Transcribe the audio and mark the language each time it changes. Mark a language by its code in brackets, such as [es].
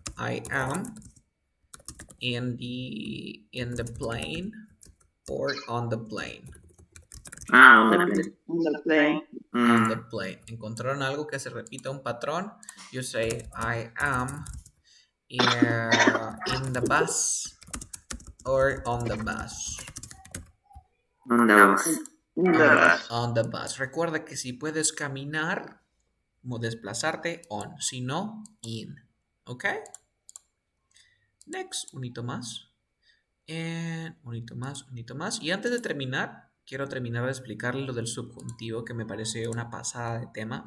[en] I am in the plane or on the plane. On the plane. On the plane. [es] ¿Encontraron algo que se repita un patrón? [en] You say, I am in the bus or on the bus. On the bus. On the bus. [es] Recuerda que si puedes caminar, desplazarte, on. Si no, in. ¿Ok? Next, unito más. Unito más. Y antes de terminar, quiero terminar de explicarles lo del subjuntivo, que me parece una pasada de tema.